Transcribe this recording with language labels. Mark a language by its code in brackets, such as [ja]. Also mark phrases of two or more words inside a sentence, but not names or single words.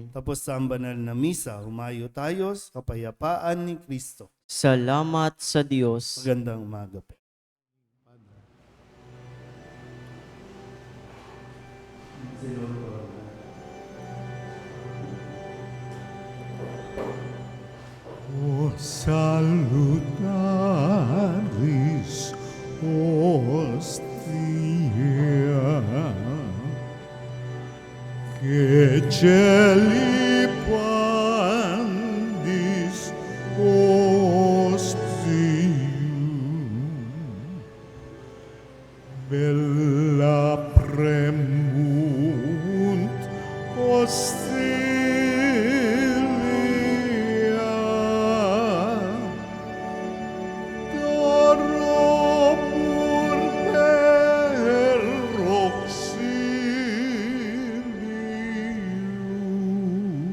[tl] Tapos sa banal na misa, humayo tayo sa kapayapaan ni Kristo. Salamat sa Diyos. Magandang umaga po. [la] O salutaris hostia, que celi pandis ostium, bella premunt hostilia, dorobur per auxilium.